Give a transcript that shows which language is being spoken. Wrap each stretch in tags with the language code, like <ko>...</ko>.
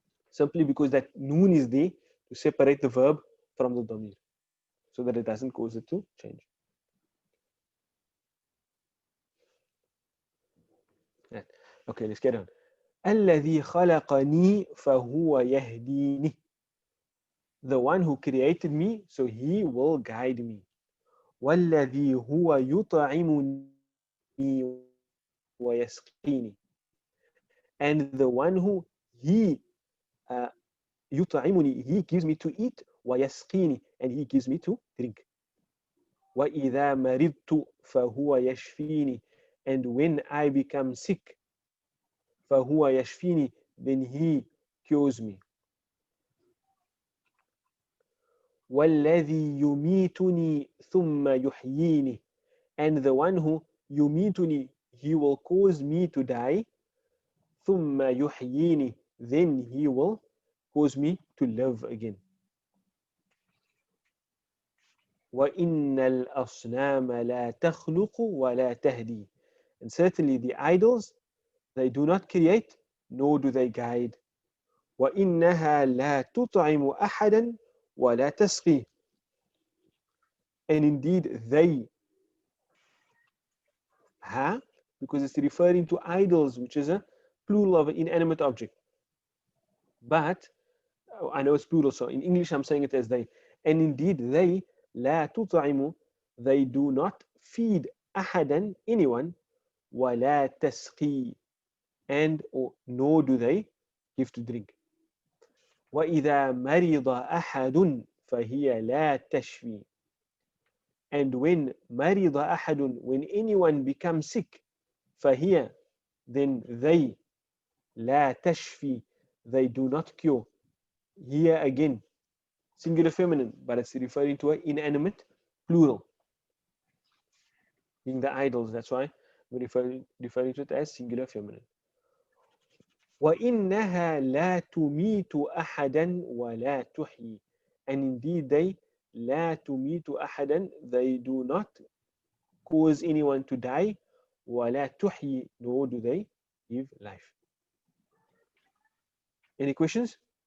<en>Simply because that noon is there to separate the verb from the dhamir, so that it doesn't cause it to change. Right. Okay, let's get on.</en> <ar>الذي خلقني فهو يهديني.</ar> <en>The one who created me, so he will guide me.</en> <ar>والذي هو يطعمني ويسقيني.</ar> <en>And the one who he</en> <ar>يطعمني,</ar> <en>he gives me to eat,</en> <ar>ويسقيني,</ar> <en>and he gives me to drink.</en> <ar>وإذا مرضت فهو يشفيني.</ar> <en>And when I become sick,</en> <ar>فهو يشفيني,</ar> <en>then he cures me.</en> <ar>والذي يميتني ثم يحييني.</ar> <en>And the one who</en> <ar>يميتني,</ar> <en>he will cause me to die.</en> <ar>ثم يحييني,</ar> <en>then he will cause me to live again.</en> <ar>وإن الأصنام لا تخلق ولا تهدي.</ar> <en>And certainly the idols, they do not create, nor do they guide.</en> <ar>وإنها لا تطعم أحدا ولا تسقي.</ar> <en>And indeed they, because it's referring to idols, which is a plural of an inanimate object. But I know it's plural, so in English I'm saying it as they. And indeed they,</en> <ar>لا تطعم,</ar> <en>they do not feed</en> <ar>أحدا,</ar> <en>anyone,</en> <ar>ولا تسقي,</ar> <en>and nor do they give to drink.</en> <ar>وإذا مرض أحد فهي لا تشفي.</ar> <en>And when</en> <ar>مرض أحد,</ar> <en>when anyone becomes sick,</en> <ar>فهي,</ar> <en>then they,</en> <ar>لا تشفي,</ar> <en>they do not cure. Here again, singular feminine, but it's referring to an inanimate plural, being the idols. That's why we're referring to it as singular feminine.</en> <ar>وإنها لا تميت أحدا ولا تحيي.</ar> <en>And indeed they,</en> <ar>لا تميت أحدا,</ar> <en>they do not cause anyone to die.</en> <ar>ولا تحيي,</ar> <en>nor do they give life. Any questions?</en>